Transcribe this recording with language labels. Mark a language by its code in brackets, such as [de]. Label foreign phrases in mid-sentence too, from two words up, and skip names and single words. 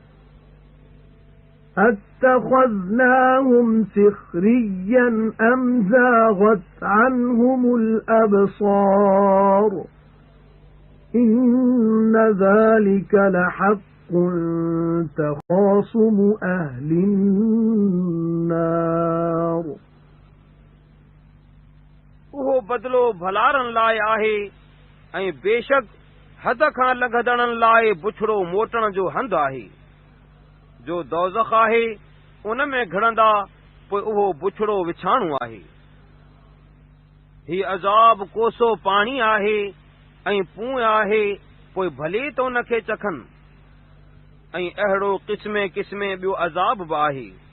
[ar] أَتَّخَذْنَاهُمْ سِخْرِيًّا أَمْ زَاغَتْ عَنْهُمُ الْأَبْصَارُ إِنَّ ذَلِكَ لَحَقٌّ تَخَاصُمُ أَهْلِ النَّارِ [sd] اهو بدلو ڀلارن لاءِ آهي ۽ بيشڪ حد کان لنگهندڙن لاءِ بڇڙو موٽڻ جو هنڌ آهي جو دوزخ آهي ان ۾ گهڙندا پوءِ اهو بڇڙو وڇاڻو آهي هيءُ عذاب ڪوسو پاڻي آهي ۽ پونءِ آهي پوءِ ڀلي تہ ان کي چکن ۽ اهڙو قسمي قسمي ٻيو عذاب بہ آهي